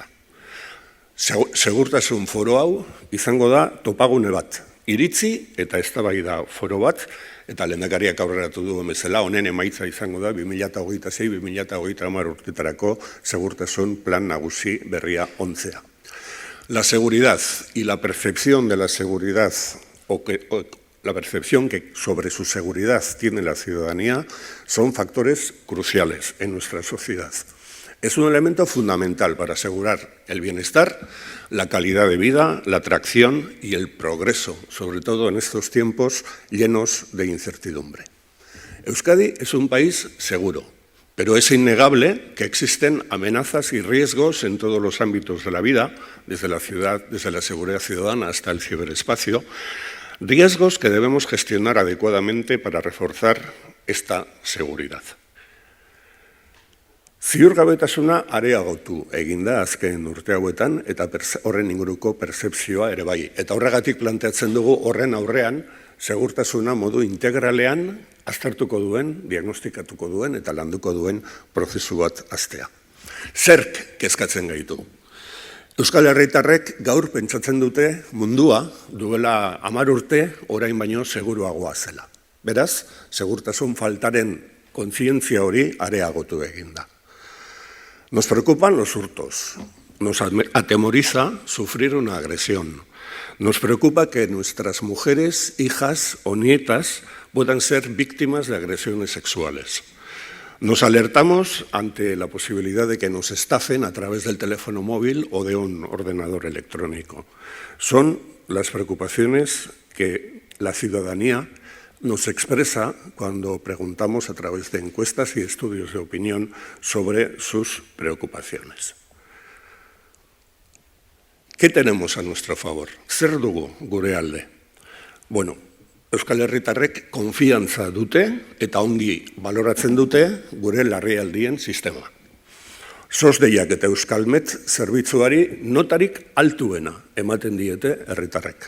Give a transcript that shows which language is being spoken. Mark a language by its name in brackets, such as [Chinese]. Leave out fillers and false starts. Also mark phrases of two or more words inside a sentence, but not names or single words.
[Basque] Segurtasun foro hau izango da topagune bat, iritzi eta eztabaida foro bat, eta lehendakariak aurreratu duen bezala, honen emaitza izango da 2026-2030 urtetarako segurtasun plan nagusi berria 11. [Spanish] La seguridad y la percepción de la seguridad, la percepción que sobre su seguridad tiene la ciudadanía, son factores cruciales en nuestra sociedad. Es un elemento fundamental para asegurar el bienestar, la calidad de vida, la atracción y el progreso, sobre todo en estos tiempos llenos de incertidumbre. Euskadi es un país seguro, pero es innegable que existen amenazas y riesgos en todos los ámbitos de la vida, desde la ciudad, desde la seguridad ciudadana hasta el ciberespacio, riesgos que debemos gestionar adecuadamente para reforzar esta seguridad. [Basque] Ziurgabetasuna areagotu egin da azken urte hauetan eta horren inguruko pertzepzioa ere bai. Eta horregatik planteatzen dugu horren aurrean segurtasuna modu integralean aztertuko duen, diagnostikatuko duen eta landuko duen prozesu bat hastea. Zerk kezkatzen gaitu? Euskal Herritarrek gaur pentsatzen dute mundua duela 10 urte orain baino seguruagoa zela. Beraz, segurtasun faltaren kontzientzia hori areagotu egin da. [Spanish] Nos preocupan los hurtos, nos atemoriza sufrir una agresión, nos preocupa que nuestras mujeres, hijas o nietas puedan ser víctimas de agresiones sexuales. Nos alertamos ante la posibilidad de que nos estafen a través del teléfono móvil o de un ordenador electrónico. Son las preocupaciones que la ciudadanía nos expresa cuando preguntamos a través de encuestas y estudios de opinión sobre sus preocupaciones. ¿Qué tenemos a nuestro favor? [Basque] Zer dugu gure alde? Bueno, Euskal Herritarrek konfiantza dute eta ongi baloratzen dute gure larrialdien sistema. SOS-deiak eta Euskalmet zerbitzuari notarik altuena ematen diete herritarrek.